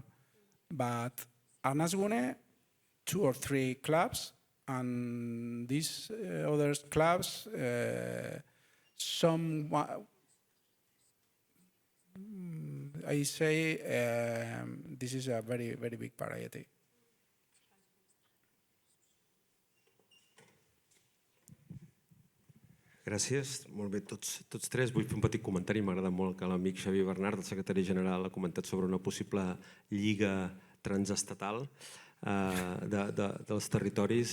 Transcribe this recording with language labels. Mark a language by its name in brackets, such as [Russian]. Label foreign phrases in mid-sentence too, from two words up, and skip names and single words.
[English] But Arnasgune, 2 or 3 clubs, and these other clubs, some, I say, this is a very, very big variety. [Catalan] Gràcies. Molt bé, tots 3. Vull fer un petit comentari. M'agrada molt que l'amic Xavier Bernard, el secretari general, ha comentat sobre una possible lliga transestatal dels territoris.